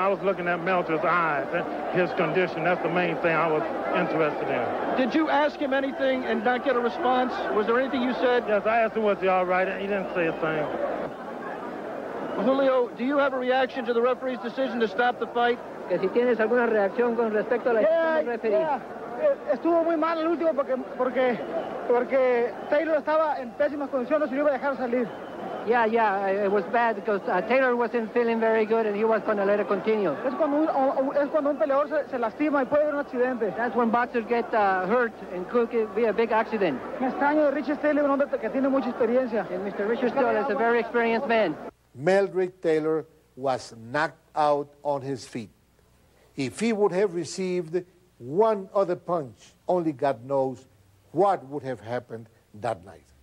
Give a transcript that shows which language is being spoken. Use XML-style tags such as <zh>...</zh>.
<en>I was looking at Meldrick's eyes and his condition. That's the main thing I was interested in. Did you ask him anything and not get a response? Was there anything you said? Yes, I asked him, was he all right? And he didn't say a thing. Julio, do you have a reaction to the referee's decision to stop the fight?</en> <es>Que si tienes alguna reacción con respecto a la decisión del referee. Estuvo muy mal el último porque Taylor estaba en pésimas condiciones y no iba a dejar salir.</es> <en>Yeah, it was bad because Taylor wasn't feeling very good and he was going to let it continue.</en> <es>Es cuando un peleador se lastima y puede haber un accidente.</es> <en>That's when boxers get hurt and could be a big accident.</en> <es>Me extraño de Richard Steele, un hombre que tiene mucha experiencia.</es> <en>And Mr. Richard Steele is a very experienced man. Meldrick Taylor was knocked out on his feet. If he would have received one other punch, only God knows what would have happened that night.</en>